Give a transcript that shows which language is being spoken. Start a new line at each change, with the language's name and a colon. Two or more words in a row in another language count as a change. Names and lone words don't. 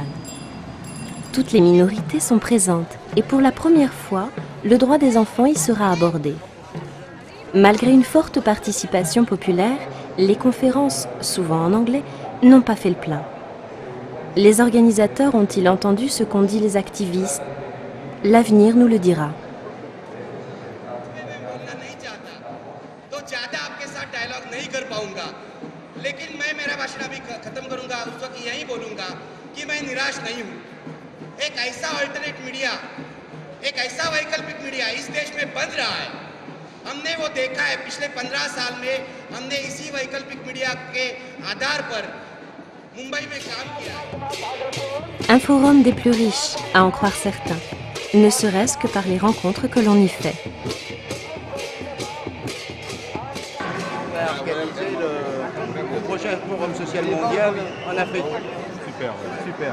French: Toutes les minorités sont présentes et pour la première fois, le droit des enfants y sera abordé. Malgré une forte participation populaire, les conférences, souvent en anglais, n'ont pas fait le plein. Les organisateurs ont-ils entendu ce qu'ont dit les activistes? L'avenir nous le dira.
Hindi: लेकिन मैं मेरा भाषण अभी खत्म करूंगा उस वक्त यही बोलूंगा कि मैं निराश नहीं हूं। एक ऐसा
English: alternate media,
Hindi: एक ऐसा वैकल्पिक मीडिया इस देश में बन रहा है। हमने वो देखा है पिछले 15 साल में, हमने इसी वैकल्पिक मीडिया के आधार पर मुंबई में काम किया।
French: Un forum des plus riches, à en croire certains, ne serait-ce que par les rencontres que l'on y fait. Le prochain forum social mondial en Afrique. Super, super.